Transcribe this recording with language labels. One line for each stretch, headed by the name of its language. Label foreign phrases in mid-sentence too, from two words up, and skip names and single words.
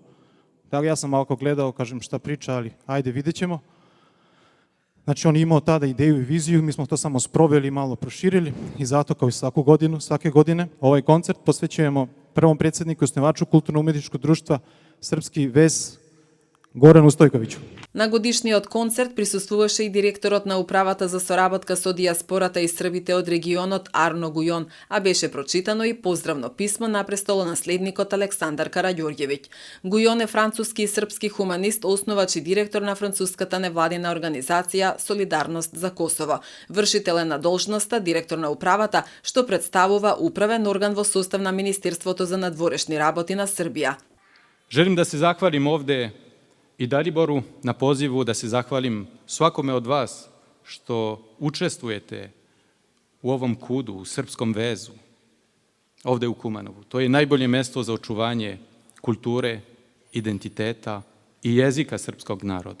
Serbian: Tako ja sam malo gledao, kažem šta priča, ali ajde, vidjet ćemo. Znači on je imao tada ideju i viziju, mi smo to samo sproveli i malo proširili i zato kao i svake godine ovaj koncert posvećujemo prvom predsjedniku i osnivaču Kulturno-umetničkog društva Srpski vez Goranu Stojkoviću.
Macedonian: На годишниот концерт присуствуваше и директорот на управата за соработка со дијаспората и србите од регионот Арно Гујон, а беше прочитано и поздравно писмо на престолонаследникот Александар Караѓорѓевиќ. Гујон е француски и српски хуманист, основач и директор на француската невладина организација Солидарност за Косово. Вршител е на должноста директор на управата, што представува управен орган во состав на Министерството за надворешни работи на Србија.
Serbian: Želim da se zahvalim ovde i Daliboru na pozivu, da se zahvalim svakome od vas što učestvujete u ovom kudu, u Srpskom vezu, ovde u Kumanovu. To je najbolje mesto za očuvanje kulture, identiteta i jezika srpskog naroda.